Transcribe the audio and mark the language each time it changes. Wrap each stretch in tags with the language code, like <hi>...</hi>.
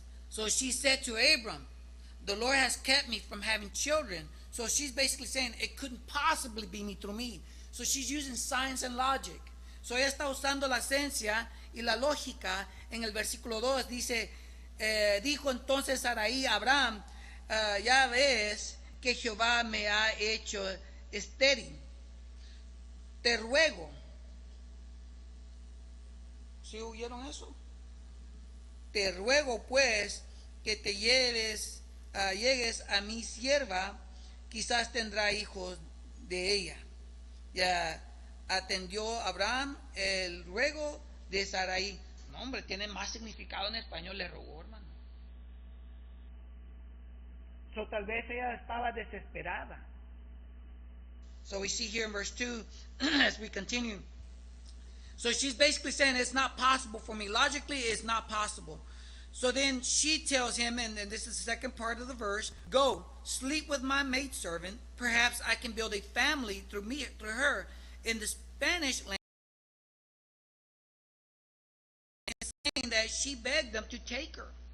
<en>So she said to Abram, the Lord has kept me from having children. So she's basically saying, it couldn't possibly be me through me. So she's using science and logic. So</en> <es>ella está usando la ciencia Y la lógica en el versículo 2 dice, dijo entonces Sarai a Abraham, ya ves que Jehová me ha hecho estéril. Te ruego. ¿Sí oyeron eso? Te ruego pues que te llegues a mi sierva, quizás tendrá hijos de ella. Ya atendió Abraham el ruego de Sarai. No, hombre, tiene más significado en español, le rogó, hermano. So tal vez ella estaba desesperada.</es> <en>So we see here in verse 2, as we continue. So she's basically saying it's not possible for me. Logically, it's not possible. So then she tells him, and this is the second part of the verse, go, sleep with my maidservant. Perhaps I can build a family through her. In the Spanish language, it's saying that she begged them to take her.</en>